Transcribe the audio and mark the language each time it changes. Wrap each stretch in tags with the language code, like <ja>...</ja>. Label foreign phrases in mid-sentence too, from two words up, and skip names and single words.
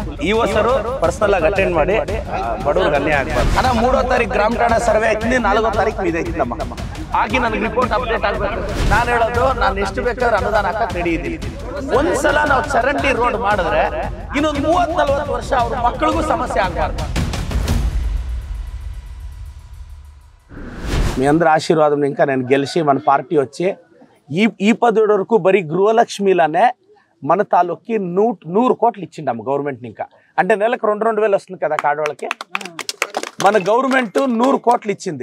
<kn>ಇವಸರು ಪರ್ಸನಲ್ ಆಗಿ ಅಟೆಂಡ್ ಮಾಡಿ ಬಡವ್ರಿಗೆ ಅನ್ಯಾಯ ಆಗ್ಬಾರ್ದು. 3ನೇ ತಾರೀಕು ಗ್ರಾಮ ಠಾಣಾ ಸರ್ವೆ ಆಯ್ತೀನಿ, 4ನೇ ತಾರೀಕು ಇದೈತಿ ನಮ್ಮ ಆಗಿ ನನಗೆ</kn> <en>report update</en> <kn>ಆಗ್ಬೇಕು. ನಾನು ಹೇಳೋದು, ನಾನು ಎಷ್ಟು ಬೇಕಾದ್ರೆ ಅನುದಾನ ಹಾಕಕ್ ರೆಡಿ ಇದ್ದೀನಿ. ಒಂದ್ಸಲ ನಾವು ಚರಂಡಿ ರೋಡ್ ಮಾಡಿದ್ರೆ ಇನ್ನೊಂದು 30-40 ವರ್ಷ ಅವ್ರ ಮಕ್ಕಳಿಗೂ ಸಮಸ್ಯೆ ಆಗ್ಬಾರ್ದು.</kn> <te>మీ అందరి ఆశీర్వాదం ఇంకా నేను గెలిచి మన పార్టీ వచ్చి ఈ 10 వరకు బరీ గృహలక్ష్మిలానే మన తాలూకి 100 కోట్లు ఇచ్చిండమ్మ గవర్నమెంట్. ఇంకా అంటే నెలకు 2,000 వస్తుంది కదా కాడవాళ్ళకి. మన గవర్నమెంట్ 100 కోట్లు ఇచ్చింది.</te>